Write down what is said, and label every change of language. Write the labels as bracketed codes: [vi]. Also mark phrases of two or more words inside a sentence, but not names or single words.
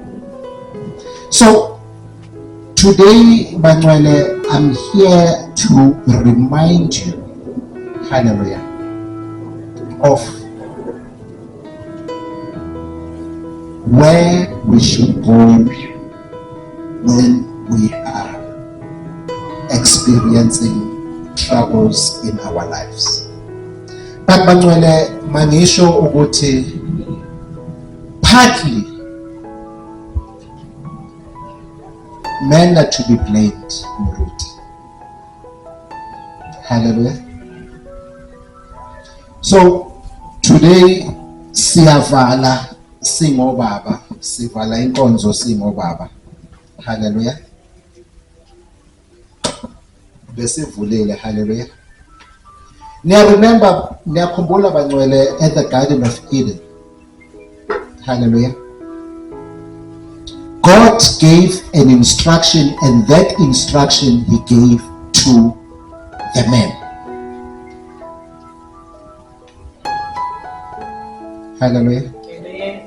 [en] So today, Manuele, I'm here to remind you, hallelujah, of where we should go when we are experiencing troubles in our lives. But Manuele, [nd] manisho ukuthi [en] partly men are to be blamed, Muruti. [nd] Hallelujah. [en] So today [nd] siyavala singobaba, sivala inkonzo singobaba. Hallelujah. Besivulile, hallelujah. Niyakhumbula Bangcwele [en] at the Garden of Eden. Hallelujah. God gave an instruction, and that instruction he gave to the man. Hallelujah. Amen.